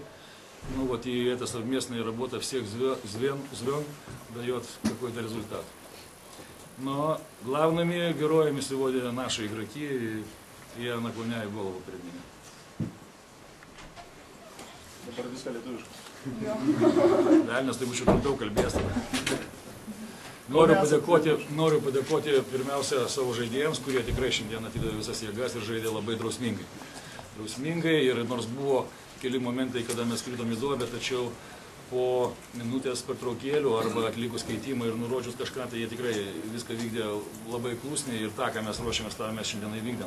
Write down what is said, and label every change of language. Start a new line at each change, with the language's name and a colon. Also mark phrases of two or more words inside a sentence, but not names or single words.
Russian: Ну вот и эта совместная работа всех звен дает какой-то результат. Но главными героями сегодня наши игроки. Я наклоняю голову перед ними. Реально,
Lithuanian: tai būčiau daug kalbėjęs. Noriu padėkoti pirmiausia savo žaidėjams, kurie tikrai šiandien atidavė visas jėgas ir žaidė labai drausmingai. Ir nors buvo keli momentai, kada mes kritom į duobę, tačiau po minutės pertraukėlių arba atlikus keitimą ir nurodžius kažką, tai jie tikrai viską vykdė labai klusniai ir tą, ką mes ruošiamės, tą mes šiandien įvykdėm.